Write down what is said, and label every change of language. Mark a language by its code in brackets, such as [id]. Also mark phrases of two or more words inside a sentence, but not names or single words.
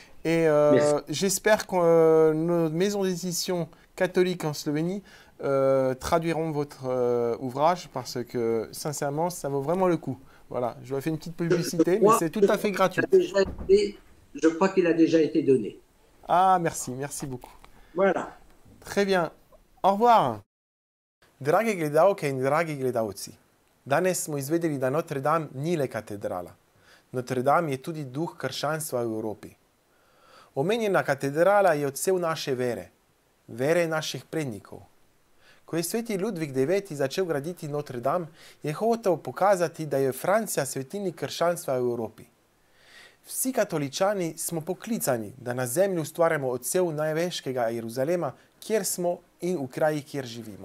[fr] Et j'espère que nos maisons d'édition catholiques en Slovénie traduiront votre ouvrage parce que, sincèrement, ça vaut vraiment le coup. Voilà, je vais faire une petite publicité, mais c'est tout à fait gratuit. Je crois qu'il a déjà été donné. Ah, merci, merci beaucoup. Voilà. Très bien. Au revoir. [sl] Drage gledalke in dragi gledalci, danes smo izvedeli, da Notre Dame ni le katedrala. Notre Dame je tudi duh krščanstva v Evropi. Omenjena katedrala je odsev naše vere, vere naših prednikov. Ko je sveti Ludvik IX. Začel graditi Notre Dame, je hotel pokazati, da je Francija svetinji krščanstva v Evropi. Vsi katoličani smo poklicani, da na zemlji ustvarjamo odsev največjega Jeruzalema, kjer smo in v krajih, kjer živimo.